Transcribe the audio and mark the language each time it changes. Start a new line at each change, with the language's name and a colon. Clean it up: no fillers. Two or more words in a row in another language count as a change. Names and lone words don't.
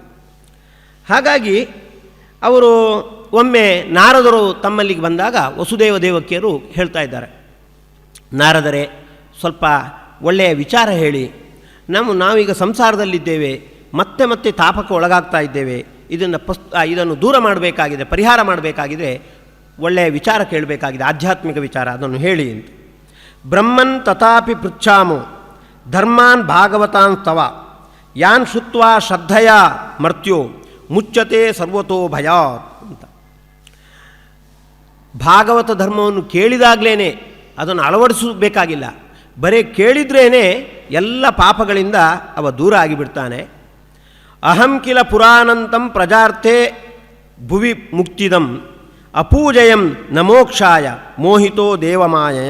Kannada: ಹಾಗಾಗಿ ಅವರು ಒಮ್ಮೆ ನಾರದರು ತಮ್ಮಲ್ಲಿಗೆ ಬಂದಾಗ ವಸುದೇವ ದೇವಕಿಯರು ಹೇಳ್ತಾ ಇದ್ದಾರೆ, ನಾರದರೇ, ಸ್ವಲ್ಪ ಒಳ್ಳೆಯ ವಿಚಾರ ಹೇಳಿ. ನಾವೀಗ ಸಂಸಾರದಲ್ಲಿದ್ದೇವೆ, ಮತ್ತೆ ಮತ್ತೆ ತಾಪಕ್ಕೆ ಒಳಗಾಗ್ತಾ ಇದ್ದೇವೆ. ಇದನ್ನು ದೂರ ಮಾಡಬೇಕಾಗಿದೆ, ಪರಿಹಾರ ಮಾಡಬೇಕಾಗಿದೆ, ಒಳ್ಳೆಯ ವಿಚಾರ ಕೇಳಬೇಕಾಗಿದೆ, ಆಧ್ಯಾತ್ಮಿಕ ವಿಚಾರ, ಅದನ್ನು ಹೇಳಿ ಅಂತ.
Sanskrit: ಬ್ರಹ್ಮನ್ ತಥಾಪಿ ಪೃಚ್ಛಾಮೋ ಧರ್ಮಾನ್ ಭಾಗವತಾನ್ ತವ ಯಾನ್ ಶುತ್ವಾ ಶ್ರದ್ಧೆಯ ಮರ್ತ್ಯೋ ಮುಚ್ಚತೆ ಸರ್ವತೋ ಭಯಾತ್ ಅಂತ.
Kannada: ಭಾಗವತ ಧರ್ಮವನ್ನು ಕೇಳಿದಾಗಲೇ ಅದನ್ನು ಅಳವಡಿಸಬೇಕಾಗಿಲ್ಲ, ಬರೀ ಕೇಳಿದ್ರೇ ಎಲ್ಲ ಪಾಪಗಳಿಂದ ಅವ ದೂರ ಆಗಿಬಿಡ್ತಾನೆ.
Sanskrit: ಅಹಂ ಕಿಲ ಪುರಾಣಂತಂ ಪ್ರಜಾರ್ಥೆ ಭುವಿ ಮುಕ್ತಿದಂ ಅಪೂಜಯಂ ನಮೋಕ್ಷಾಯ ಮೋಹಿತೋ ದೇವಮಾಯಯ.